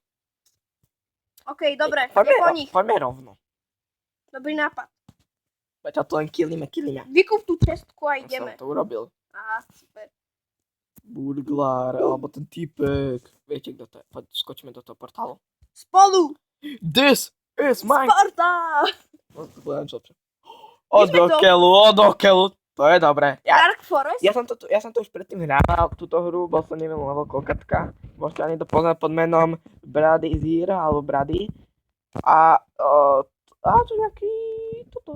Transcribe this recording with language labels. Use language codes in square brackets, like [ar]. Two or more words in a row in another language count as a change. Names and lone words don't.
[sk] Okej, dobre, Poďme, je po nich. poďme rovno. Dobrý nápad. Veď to len killíme. Vykúp tú čestku a Ja ideme. som to urobil. Aha, super. Burglar, alebo ten typek. Viete, kto to je? Poď, skočíme do toho portálu. Spolu! [en] This is my... Sparta! [sk] Odokeľu. To je dobré. Dark Forest? Ja som to už predtým hrával, túto hru, bol som neviem level koľkatka. Môžete ani to poznať pod menom Brady Zira, alebo Brady. A to je nejaký... toto.